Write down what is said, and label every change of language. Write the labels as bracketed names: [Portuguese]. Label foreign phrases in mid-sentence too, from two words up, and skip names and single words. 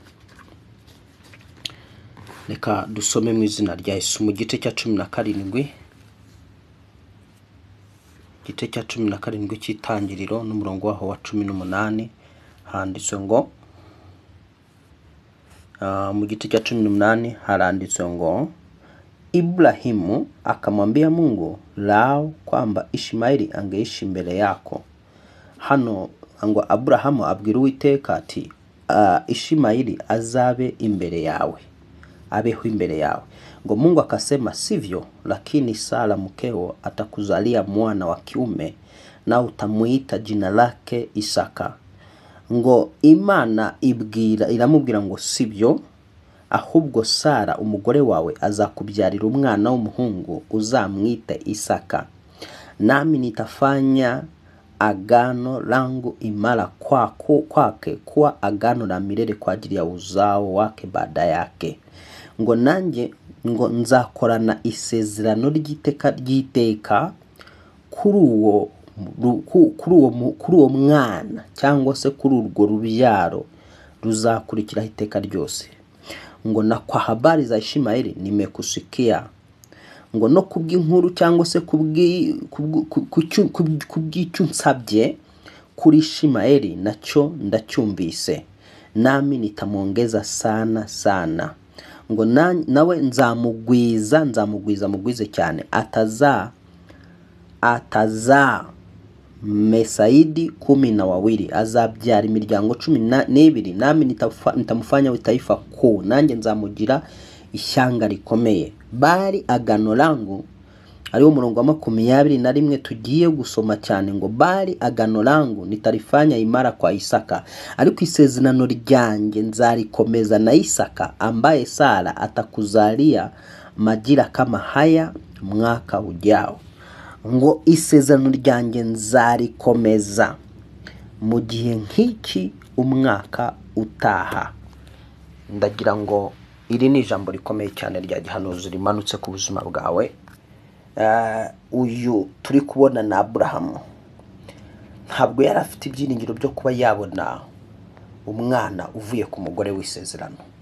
[Kinyarwanda] Reka dusome mu izina rya Yesu mu gice cya 17, igice cya 17 cy'itangiriro n'umurongo waho wa 18. Handitse ngo mu gice cya 18 haranditse ngo, [Swahili] Ibrahimu akamwambia Mungu lao kwamba Ishmaeli angeishi mbele yako. [Kinyarwanda] Hano ngo Abrahamu abwira Uwiteka ati, Ishmaeli azabe imbere yawe, abeho imbere yawe. [Swahili] Ngo Mungu akasema, sivyo, lakini Sara mkeo atakuzalia mwana wa kiume na utamuita jina lake Isaka. [Kinyarwanda] Ngo Imana iramubwira ngo sibyo, ahubwo Sara umugore wawe azakubyarira umwana w'umuhungu uzamwite Isaka. [Swahili] Nami nitafanya agano langu imara kwake kuwa agano la milele kwa ajili ya uzao wake baada yake. [Kinyarwanda] Ngo nanjye ngo nzakorana isezerano ry'iteka kuri uwo mwana, cyangwa se kuri urwo rubyaro ruzakurikiraho iteka ryose. [Swahili] Ngo na kwa habari za Ishmaeli nimekusikia. [Kinyarwanda] Ngo no kubw'inkuru cyangwa se kubw'icyo nsabye kuri Ishmaeli nacyo ndacyumvise, [Swahili] nami nitamwongeza sana. [Kinyarwanda] Ngo nawe nzamugwize cyane, ataza mesaidi 12, azabyara imiryango 12, [Swahili] nami nitamufanya taifa kuu, [Kinyarwanda] nanjye nzamugira ishyanga rikomeye. [Swahili] Bari agano langu, [Kinyarwanda] ariwo murongo wa 21 tugiye gusoma cyane, ngo [Swahili] bari agano langu nitarifanya imara kwa Isaka, [Kinyarwanda] ariko isezerano ryanjye nzarikomeza na Isaka [Swahili] ambaye Sara atakuzalia majira kama haya mwaka ujao. [Kinyarwanda] Ngo isezerano ryanjye nzarikomeza mu gihe nk'iki umwaka utaha. Ndagira ngo iri ni ijambo rikomeye cyane rya gihanuzi rimanutse ku buzima bwawe. Uyu turi kubona na Abrahamu ntabwo yari afite ibyiringiro byo kuba yabona umwana uvuye ku mugore w'isezerano.